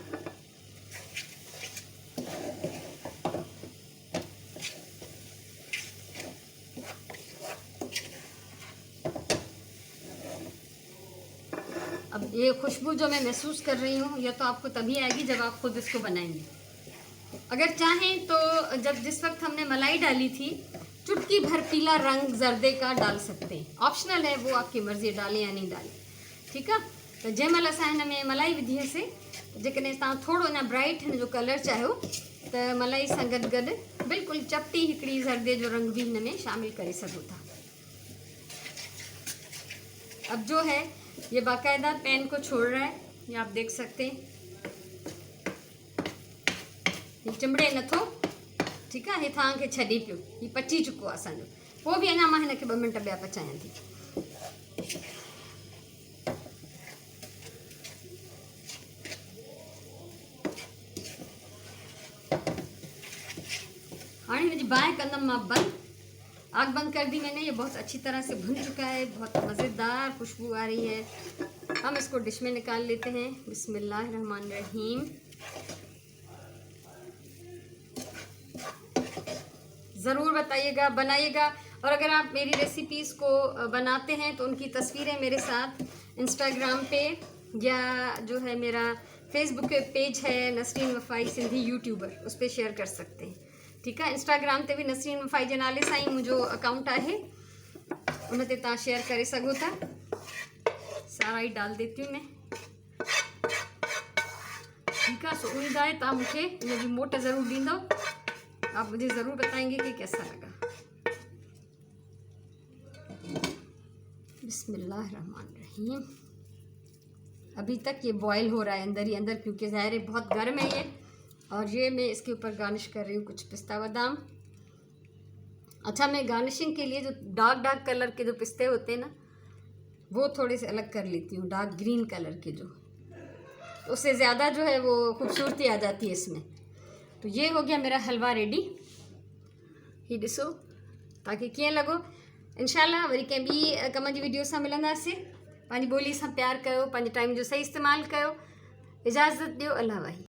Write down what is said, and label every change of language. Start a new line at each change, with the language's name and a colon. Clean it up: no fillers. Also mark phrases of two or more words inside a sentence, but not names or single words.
Hindi: अब ये खुशबू जो मैं महसूस कर रही हूँ यह तो आपको तभी आएगी जब आप खुद इसको बनाएंगे। अगर चाहें तो जिस वक्त हमने मलाई डाली थी चुटकी भर पीला रंग जर्दे का डाल सकते हैं, ऑप्शनल है, वो आपकी मर्ज़ी डालें या नहीं डालें। ठीक है,
Sindhi: तो जंहिंमहिल असां हिन में मलाई विधीअ से जेकॾहिं तव्हां थोरो अञा ब्राइट हिन जो कलर चाहियो त मलाई सां गॾु गॾु बिल्कुलु चपटी हिकिड़ी जर्दे जो रंग भी हिन में शामिल करे सघो था।
Hindi: अब जो है ये बाकायदा पैन को छोड़ रहा है, ये आप देख सकते हैं, ये
Sindhi: चिमड़े नथो।
Hindi: ठीक है,
Sindhi: ये तव्हांखे छॾे पियो, ये पची चुको आहे असांजो। पोइ बि अञा मां हिनखे 2 मिंट ॿिया पचायां थी। हाणे हिनजी बाहि कंदमि मां बंदि,
Hindi: आग बंद कर दी मैंने। ये बहुत अच्छी तरह से भुन चुका है, बहुत मज़ेदार खुशबू आ रही है। हम इसको डिश में निकाल लेते हैं। बिस्मिल्लाहिर्रहमानिर्रहीम। ज़रूर बताइएगा, बनाइएगा, और अगर आप मेरी रेसिपीज़ को बनाते हैं तो उनकी तस्वीरें मेरे साथ इंस्टाग्राम पे या जो है मेरा फेसबुक पे पेज है नसरीन वफ़ाई सिंधी यूट्यूबर, उस पर शेयर कर सकते हैं। ठीक है,
Sindhi: इंस्टाग्राम ते भी नसरीन वफ़ाई जे नाले सां ही मुंहिंजो अकाउंट आहे, उन ते तव्हां शेयर करे सघो था।
Hindi: सारा ही डाल देती हूँ मैं। ठीक है,
Sindhi: सो उम्मीद आहे तव्हां मूंखे हिनजी मोट ज़रूर ॾींदव।
Hindi: आप मुझे ज़रूर बताएंगे कि कैसा लगा। बिस्मिल्लाहिर्रहमानिर्रहीम। अभी तक ये बॉयल हो रहा है अंदर ही अंदर, क्योंकि ज़ाहिर है बहुत गर्म है ये। और ये मैं इसके ऊपर गार्निश कर रही हूँ कुछ पिस्ता बादाम। अच्छा, मैं गार्निशिंग के लिए जो
English: dark colour
Hindi: के जो पिस्ते होते हैं ना, वो थोड़े से अलग कर लेती हूँ,
English: dark green colour
Hindi: के जो, उससे ज़्यादा जो है वो खूबसूरती आ जाती है इसमें। तो ये हो गया मेरा हलवा रेडी।
Sindhi: ही ॾिसो ताकि कीअं लॻो। इंशाल्लाह वरी कंहिं ॿी कम जी वीडियो सां मिलंदासीं। पंहिंजी ॿोली सां प्यार कयो, पंहिंजे टाइम जो सही इस्तेमालु कयो। इजाज़त ॾियो, अल्लाह वाही।